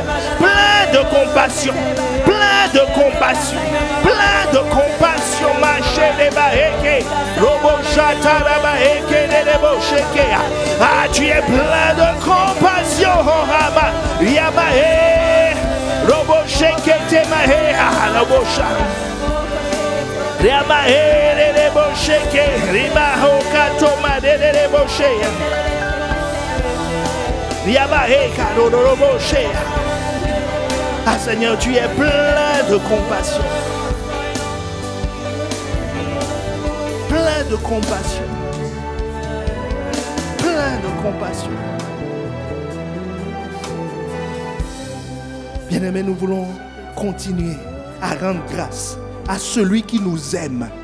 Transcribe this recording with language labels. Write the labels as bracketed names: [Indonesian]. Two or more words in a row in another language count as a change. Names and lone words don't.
[French] Plein de compassion. Plein de compassion. Plein de compassion. Ah, tu es plein de compassion. Robo shake te mahe robo sha Rama he rebo shake rima ho kato ma de rebo she Yaba he karo robo she. Ah Seigneur, tu es plein de compassion. Plein de compassion. Plein de compassion. Bien-aimés, nous voulons continuer à rendre grâce à celui qui nous aime.